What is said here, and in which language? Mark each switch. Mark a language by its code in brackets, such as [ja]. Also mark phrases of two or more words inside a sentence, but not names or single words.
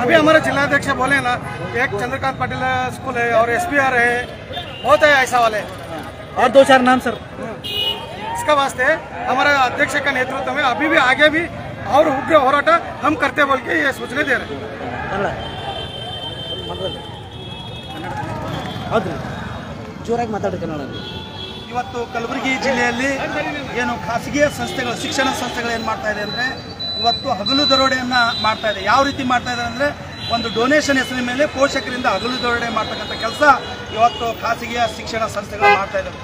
[hi] अभी हमारे जिलाध्यक्ष बोले ना, एक चंद्रकांत पाटिल स्कूल है और SPR है, बहुत है ऐसा वाले, और 2-4 नाम सर। इसका वास्ते हमारा अध्यक्ष का नेतृत्व में अभी भी आगे भी और उग्र होराಟ हम करते बोल के ये सूचने दे रहे हैं। [kn] ಜೋರಾಗಿ ಮಾತಾಡಿ ಕನ್ನಡ. ಇವತ್ತು ಕಲಬುರಗಿ ಜಿಲ್ಲೆಯಲ್ಲಿ ಏನು ಖಾಸಗಿ ಸಂಸ್ಥೆಗಳು ಶಿಕ್ಷಣ ಸಂಸ್ಥೆಗಳು ಏನು ಮಾಡ್ತಾ ಇದೆ ಅಂದರೆ ಇವತ್ತು ಹಗಲು ದರೋಡೆಯನ್ನು ಮಾಡ್ತಾ ಇದೆ. ಯಾವ ರೀತಿ ಮಾಡ್ತಾ ಇದೆ ಅಂದರೆ ಒಂದು ಡೊನೇಷನ್ ಹೆಸರಿನ ಮೇಲೆ ಪೋಷಕರಿಂದ ಹಗಲು ದರೋಡೆ ಮಾಡ್ತಕ್ಕಂಥ ಕೆಲಸ ಇವತ್ತು ಖಾಸಗಿಯ ಶಿಕ್ಷಣ ಸಂಸ್ಥೆಗಳು ಮಾಡ್ತಾ ಇದ್ದಾರೆ.